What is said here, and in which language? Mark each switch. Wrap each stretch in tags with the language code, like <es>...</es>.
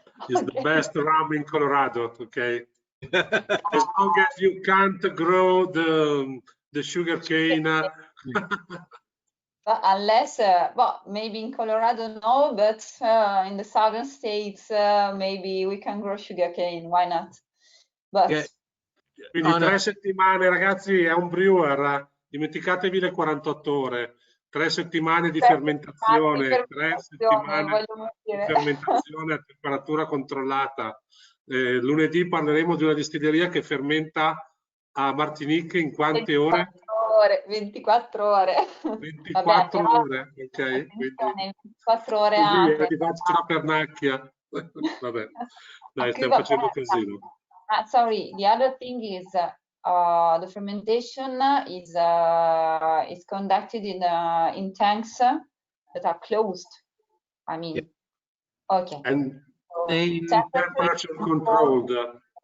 <en>It's the best rum in Colorado, okay? As long as you can't grow the sugar cane. But unless, well, maybe in Colorado, no, but in the southern states, maybe we can grow sugarcane. Why not? But</en> <it>quindi 3 settimane, ragazzi, è un brewer. Dimenticatevi le 48 ore. 3 settimane di fermentazione, 3 settimane di fermentazione a temperatura controllata. Lunedì parleremo di una distilleria che fermenta a Martinique in quante ore? 24 ore. 24 Vabbè, ore, ok? Quindi 24 ore così, anche. ti faccio la pernacchia. Vabbè, dai, stiamo facendo casino.</it> <en>Sorry, the other thing is the fermentation is conducted in tanks that are closed. I mean, okay. And temperature controlled.</en>